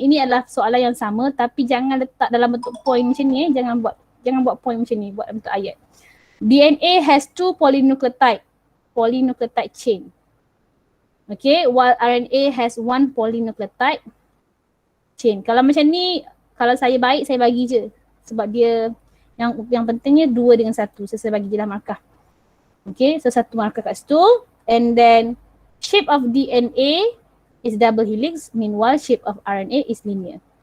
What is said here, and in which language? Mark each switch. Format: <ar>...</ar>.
<ms>Ini adalah soalan yang sama tapi jangan letak dalam bentuk point macam ni. Jangan buat point macam ni, buat bentuk ayat.</ms> <en>DNA has 2 polynucleotide chain. Okay, while RNA has 1 polynucleotide chain.</en> <ms>Kalau macam ni, kalau saya baik, saya bagi je. Sebab dia, yang pentingnya 2 dengan 1. So saya bagi je lah markah. Okay, so 1 markah kat situ.</ms> <en>And then shape of DNA is double helix, meanwhile shape of RNA is linear.</en>